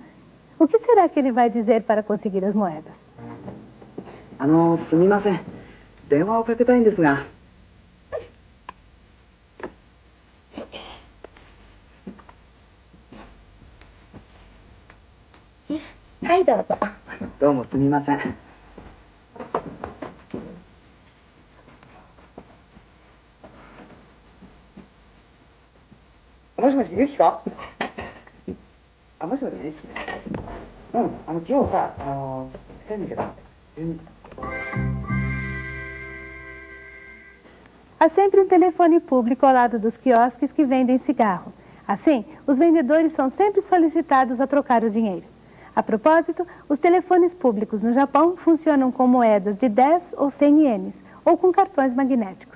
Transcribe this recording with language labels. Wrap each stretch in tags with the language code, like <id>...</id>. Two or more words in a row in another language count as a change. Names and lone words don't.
<pt>O que será que ele vai dizer para conseguir as moedas?</pt> <ja>すみません。電話をかけたいんですが。はい、どうぞ。どうもすみません。もしもし、ゆきか？あ、もしもし、ゆき。うん、今日さ、変だけど。</ja> <pt>Há sempre um telefone público ao lado dos quiosques que vendem cigarro. Assim, os vendedores são sempre solicitados a trocar o dinheiro. A propósito, os telefones públicos no Japão funcionam com moedas de 10 ou 100 ienes, ou com cartões magnéticos.</pt>